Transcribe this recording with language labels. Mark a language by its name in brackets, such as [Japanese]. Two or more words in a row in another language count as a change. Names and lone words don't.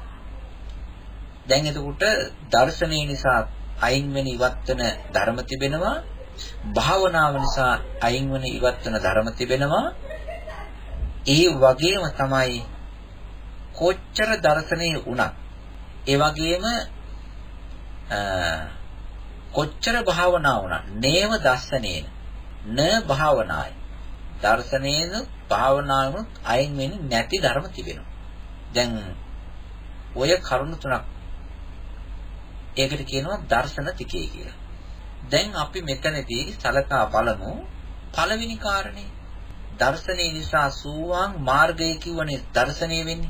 [Sinhala] දැන් එතකොට දර්ශනය නිසා අයින් වෙන ඉවත් වෙන ධර්ම තිබෙනවා. භාවනාව නිසා අයින් වෙන ඉවත් වෙන ධර්ම තිබෙනවා. ඒ වගේම තමයි කොච්චර දර්ශනය වුණත්, ඒ වගේම කොච්චර භාවනා වුණත් [Pali] නේව දස්සනේන න භාවනාය. [Sinhala] දර්ශනේන භාවනාවම අයින් වෙන්නේ නැති ධර්ම තිබෙනවා. දැන් ඔය කරුණු තුනක් ඒකට කියනවා දර්ශන තිකේ කියලා. දැන් අපි මෙතනදී සලකා බලමු පළවෙනි කාරණේ. දර්ශනේ නිසා සෝවාන් මාර්ගය කියවනේ දර්ශනේ වෙන්නේ.